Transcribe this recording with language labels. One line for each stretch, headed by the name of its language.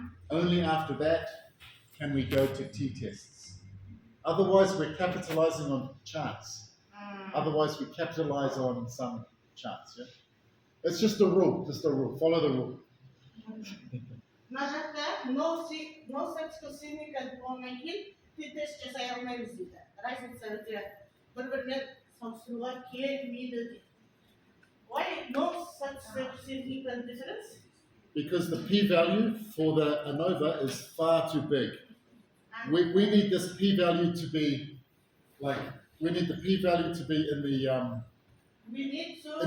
English: Only after that can we go to t-tests. Otherwise we're capitalizing on chance. Otherwise we capitalize on some chance. Yeah? It's just a rule, follow the rule.
Kazakh: Мына жақта
English: no statistical significant
Kazakh: болғаннан кейін t-тест жасай алмаймыз дейді. Разница өте бір-бірімен салыстыруға келмейді дейді.
English: Why no statistical significant difference? Because the p-value for the ANOVA is far too big. We need this p-value to be like, we need the p-value to be in the We need to.